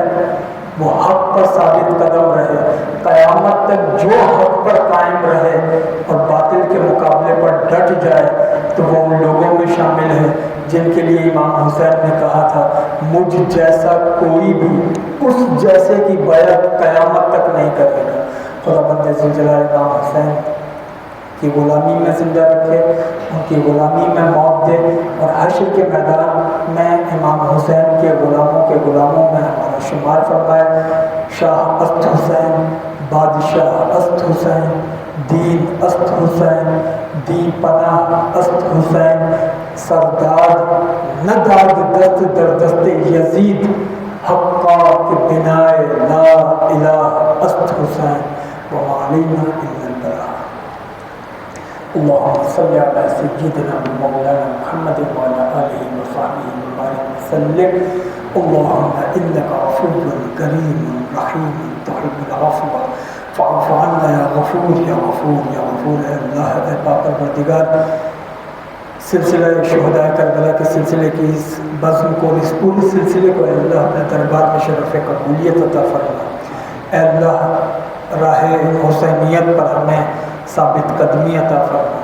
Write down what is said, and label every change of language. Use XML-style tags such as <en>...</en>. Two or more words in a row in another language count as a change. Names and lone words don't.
<ur>وہ حق پر ثابت قدم رہے، قیامت تک جو حق پر قائم رہے اور باطل کے مقابلے پر ڈٹ جائے تو وہ ان لوگوں میں شامل ہے جن کے لیے امام حسین نے کہا تھا مجھ جیسا کوئی بھی اس جیسے کی بیعت قیامت تک نہیں کرے گا. خدا بند ذوالجلال امام حسین کی غلامی میں زندہ رکھے، ان کی غلامی میں موت دے، اور حشر کے میدان میں امام حسین کے غلاموں میں ہمارا شمار فرمائے.</ur> <fa>شاہ است حسین، بادشاہ است حسین، دین است حسین، دی پناہ است حسین، سرداد نہ داد دست در دست یزید، حقا کہ بنائے لا الہ است حسین،</fa> <ar>وما علینا الا البلاغ. اللهم صل على سيدنا مولانا محمد وعلى آله وصحبه وبارك وسلم. اللهم إنك عفو كريم رحيم تحب العفو فاعف عنا يا غفور يا غفور يا غفور.</ar> <ur>اے اللہ، اے پاک پروردگار، سلسلہ شہداء کربلا کے سلسلے کی اس بزم کو، اس پورے سلسلے کو اے اللہ اپنے دربار میں شرف قبولیت عطا فرما۔ اے اللہ راہ حسینیت پر ہمیں ثابت قدمی عطا فرما۔</ur>